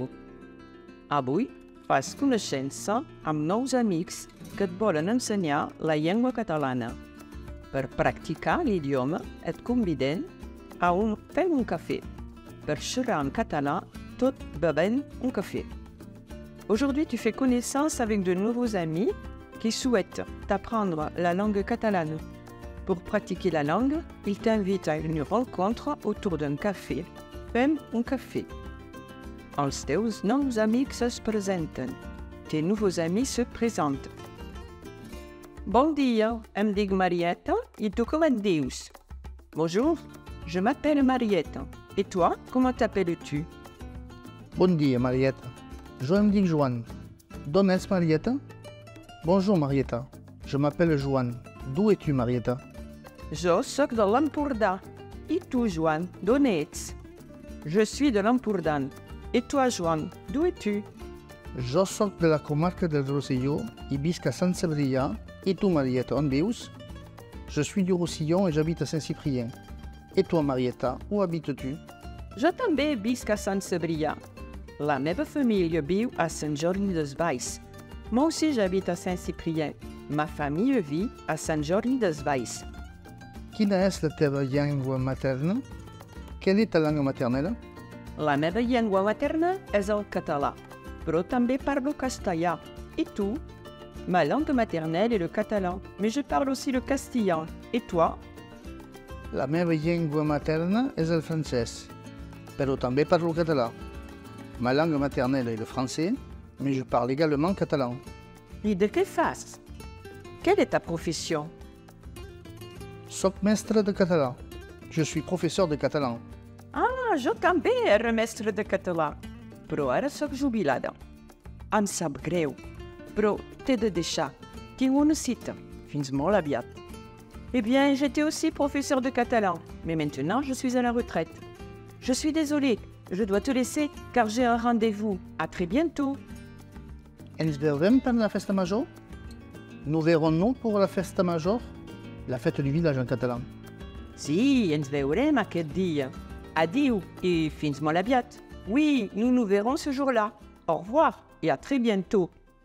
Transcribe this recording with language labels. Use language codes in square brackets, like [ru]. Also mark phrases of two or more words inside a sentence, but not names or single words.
[ca] Avui fas coneixença amb nous amics que et volen ensenyar la llengua catalana. Per practicar l'idioma et convidem a un Fem un cafè, per xerrar en català tot bevant un café. [fr] Aujourd'hui, tu fais connaissance avec de nouveaux amis qui souhaitent t'apprendre la langue catalane. Pour pratiquer la langue, ils t'invitent à une rencontre autour d'un cafè. [ca] Fem un cafè. Els teus nous amics es presenten. [fr] Tes nouveaux amis se présentent. [ca] Bon dia, em dic Marieta i tu com et dius? [fr] Bonjour, je m'appelle Marieta. Et toi, comment t'appelles-tu? [ca] Bon dia, Marieta. Jo em dic Joan. D'on ets, Marieta? [fr] Bonjour, Marieta. Je m'appelle Joan. D'où es-tu, Marieta? [ca] Jo soc de l'Empordà. I tu, Joan, d'on ets? [fr] Je suis de l'Empordà. Et toi, Joan, d'où es-tu? [ca] Jo soc de la comarca del Rosselló i visc a Sant Cebrià. Et tu, Marieta, on vius? [fr] Je suis du Roussillon et j'habite à Saint-Cyprien. Et toi, Marieta, où habites-tu? [ca] Jo també visc a Sant Cebrià. La meva família viu a Sant Jordi Desvalls. [fr] Moi aussi, j'habite à Saint-Cyprien. Ma famille vit à Sant Jordi Desvalls. [ca] Quina és la teva llengua materna? [fr] Quelle est ta langue maternelle? [ca] La meva llengua materna és el català, però també parlo castellà. [fr] Et tu? Ma langue maternelle est le catalan, mais je parle aussi le castillan. Et toi? [ca] La meva llengua materna és el francès, però també parlo català. [fr] Ma langue maternelle est le français, mais je parle également catalan. [ca] I de què fas? [fr] Quelle est ta profession? [ca] Soc mestre de català. [fr] Je suis professeur de catalan. [ca] Ah, jo també era mestre de català, però ara sóc jubilada. Em sap greu, però t'he de deixar. Tinc una cita. Fins molt aviat. [fr] Eh bien, j'étais aussi professeur de catalan, mais maintenant je suis à la retraite. Je suis désolée, je dois te laisser car j'ai un rendez-vous. À très bientôt. [ca] Ens veurem per la festa major? [fr] Nous verrons-nous pour la [ca] festa major? [fr] La fête du village en catalan. [ca] Sí, ens veurem aquest dia. [fr] Adieu et [ca] fins molt aviat. [fr] Oui, nous nous verrons ce jour-là. Au revoir et à très bientôt.